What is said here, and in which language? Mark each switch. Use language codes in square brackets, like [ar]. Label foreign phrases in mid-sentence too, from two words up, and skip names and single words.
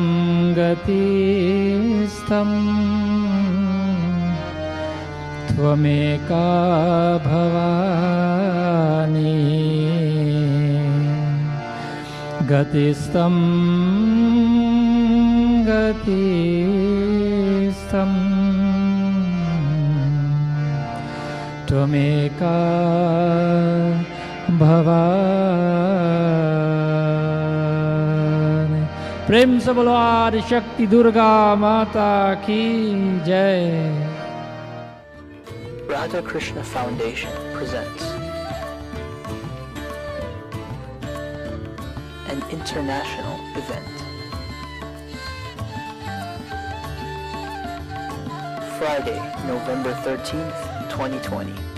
[sa] गतिस्त्वम् त्वमेका भवानि गतिस्त्वम् गतिस्त्वम् त्वमेका भवानि. [hi] प्रेम से बोलो आदि शक्ति दुर्गा माता की जय. [en] Radha Krishna Foundation presents an international event. Friday, November 13th, 2020.